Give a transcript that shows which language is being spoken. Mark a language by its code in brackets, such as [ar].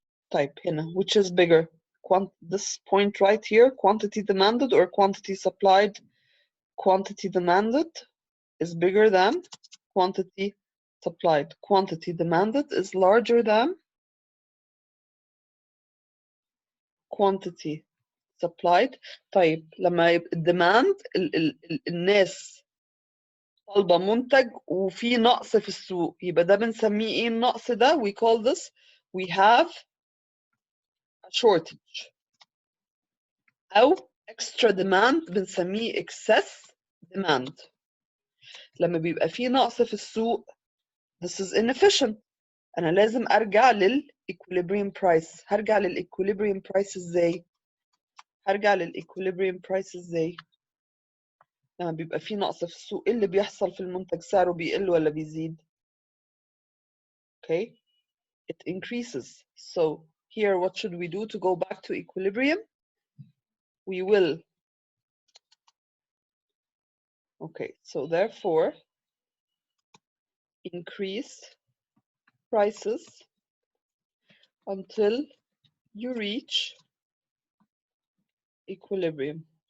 [en] Type [ar] هنا, [en] which is bigger? This point right here, quantity demanded or quantity supplied? Quantity demanded is bigger than quantity supplied. Quantity demanded is larger than quantity supplied. [ar] طيب لما يبقى الديماند الناس طالبة منتج وفي نقص في السوق، يبقى ده بنسميه ايه النقص ده؟ [en] We call this, we have a shortage [ar] أو [en] extra demand [ar] بنسميه excess demand. لما بيبقى في نقص في السوق [en] this is inefficient. [ar] أنا لازم أرجع لل-equilibrium price. هرجع لل-equilibrium price إزاي؟ هرجع لل-equilibrium price إزاي؟ لما بيبقى في نقص في السوق إيه اللي بيحصل في المنتج؟ سعره بيقل ولا بيزيد؟ [en] Okay, it increases. So here what should we do to go back to equilibrium? We will, okay, so therefore increase prices until you reach equilibrium.